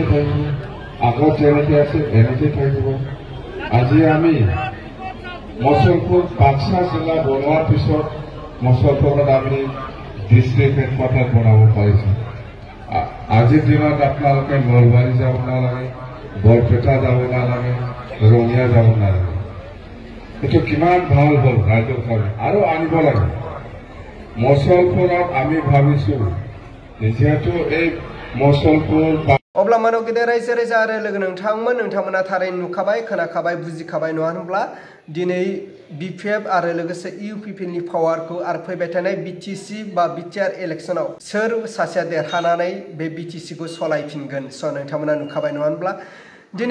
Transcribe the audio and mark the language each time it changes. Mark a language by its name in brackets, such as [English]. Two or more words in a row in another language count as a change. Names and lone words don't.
[Assamese] থাকিব আগত যেনেকে আছে এনেকে থাকিব আজি আমি মছলপুৰ বাক্সা জিলা বনোৱাৰ পিছত মছলপুৰত আমি ডিষ্ট্ৰিক্ট হেডকোৱাৰ্টাৰ বনাব পাৰিছো আজিৰ দিনত আপোনালোকে নলবাৰী যাব নালাগে বৰপেটা যাব নালাগে ৰঙিয়া যাব নালাগে এইটো কিমান ভাল হ'ল ৰাইজৰ কাৰণে আৰু আনিব লাগে মছলপুৰত আমি ভাবিছো যেহেতু এই মছলপুৰ [Bodo] अब्ला मानव गेदेर रायजो राजा आरो लोगो नोंथांमोना थारैनो नुखाबाय खोनाखाबाय बुजिखाबाय नङा होनब्ला दिनै बिपिएफ आरो लोगोसे इउपिपिएलनि पावारखौ आरो फैबाय थानाय बिटिसि बा बिटिआर इलेक्शनाव सोर सासेया देरहानानै बे बिटिसिखौ सलायफिनगोन स' नोंथांमोना नुखाबाय नङा होनब्ला दिनै